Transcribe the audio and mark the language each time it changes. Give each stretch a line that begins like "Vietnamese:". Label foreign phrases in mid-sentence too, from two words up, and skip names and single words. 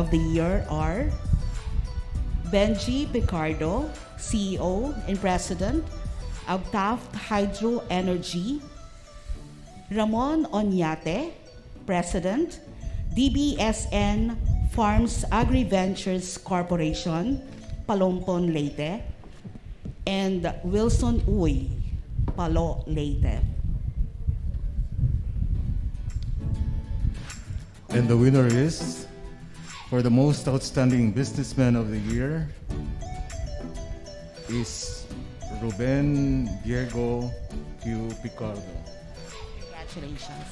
English: the year are Benji Picardo, CEO and President of Taft Hydro Energy; Ramon Oñate, President, DBSN Farms Agri-Ventures Corporation, Palompon, Leyte; and Wilson Uy, Palo, Leyte. And the winner is, for the most outstanding businessman of the year, is Ruben Diego Q. Picardo. Congratulations.